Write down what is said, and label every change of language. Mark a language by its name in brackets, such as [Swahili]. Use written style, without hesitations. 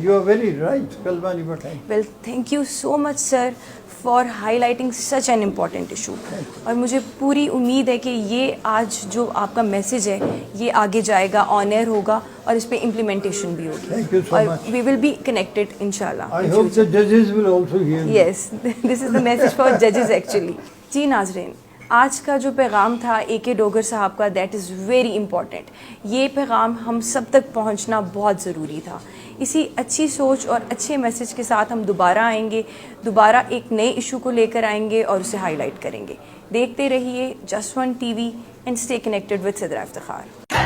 [English] you are very right, [Urdu] کلمہ نہیں پڑھا. [English] Well thank you so much sir for highlighting such an important issue. [Urdu] اور مجھے پوری امید ہے کہ یہ آج جو آپ کا میسیج ہے یہ آگے جائے گا, آن ایئر ہوگا اور اس پہ امپلیمنٹیشن بھی ہوگی. [English] اور we will be connected انشاءاللہ. I hope the judges will also hear me. Yes, this is the message for judges actually. [Urdu] جی ناظرین, آج کا جو پیغام تھا اے کے ڈوگر صاحب کا, [English] That is very important. [Urdu] یہ پیغام ہم سب تک پہنچنا بہت ضروری تھا. اسی اچھی سوچ اور اچھے میسیج کے ساتھ ہم دوبارہ آئیں گے, دوبارہ ایک نئے ایشو کو لے کر آئیں گے اور اسے ہائی لائٹ کریں گے. دیکھتے رہیے just one T V [English] and stay connected with [Urdu] Sadra Iftikhar.